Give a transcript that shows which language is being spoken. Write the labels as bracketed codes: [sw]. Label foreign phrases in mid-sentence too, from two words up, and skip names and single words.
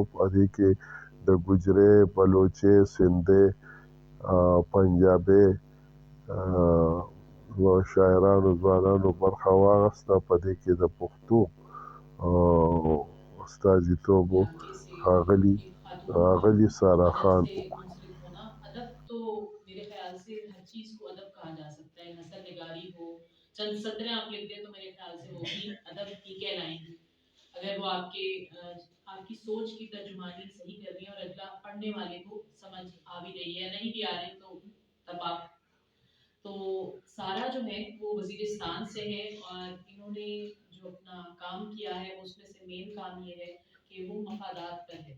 [ps] په دې کې د ګوجرۍ، بلوچۍ، سندھي، پنجابي شاعرانو ځوانانو برخه واخیسته. په دې کې د پښتو استازیتوب ښاغلي سارا خان وکړو. [ur] ادب تو میرے خیال سے ہر چیز کو ادب کہا جا سکتا ہے. نثر نگاری ہو، چند سطریں آپ لکھ دیں تو میرے خیال سے وہ بھی ادب کی کہلائیں گی، اگر وہ آپ کی سوچ کی ترجمانی صحیح کر رہی ہیں اور اگلا پڑھنے والے کو سمجھ آ بھی رہی ہے. نہیں بھی آ رہے تو تب آپ تو سارا جو ہے وہ وزیرستان سے ہے، اور انہوں نے جو اپنا کام کیا ہے اس میں سے مین کام یہ ہے کہ وہ مفادات پر ہے.